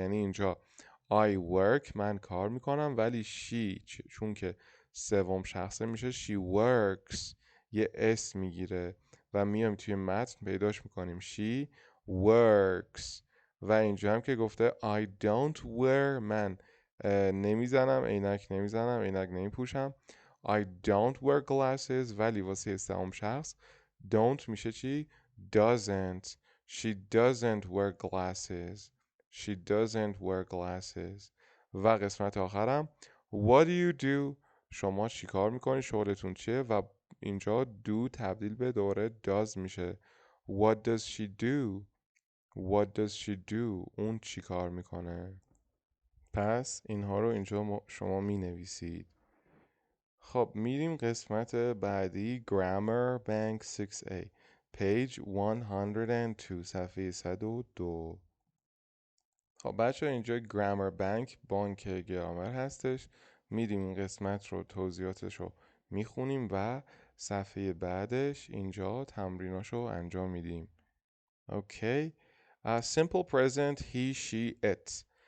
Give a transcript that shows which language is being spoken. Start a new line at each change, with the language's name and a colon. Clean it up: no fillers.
Persian: یعنی اینجا
English: I work
Persian: من کار میکنم، ولی she چون که سوم شخصه میشه
English: she works،
Persian: یه اسم میگیره و میام توی متن پیداش میکنیم she works. و اینجا هم که گفته
English: I don't wear
Persian: من نمیزنم عینک، عینک نمیپوشم.
English: I don't wear glasses،
Persian: ولی واسه سوم شخص don't میشه چی؟ doesn't.
English: She doesn't wear glasses. She doesn't wear glasses.
Persian: و قسمت آخرم
English: what do you do؟
Persian: شما چی کار میکنی؟ شغلتون چیه؟ و اینجا do تبدیل به دوره does میشه.
English: What does she do؟
Persian: What does she do؟ اون چی کار میکنه؟ پس اینها رو اینجا شما می نویسید. خب میریم قسمت بعدی Grammar Bank 6A page 102 صفحه 102. خب بچه اینجا Grammar Bank بانک گرامر هستش. میریم این قسمت رو توضیحاتش رو میخونیم و صفحه بعدش اینجا تمریناشو انجام میدیم.
English: Okay. Simple present he, she, it.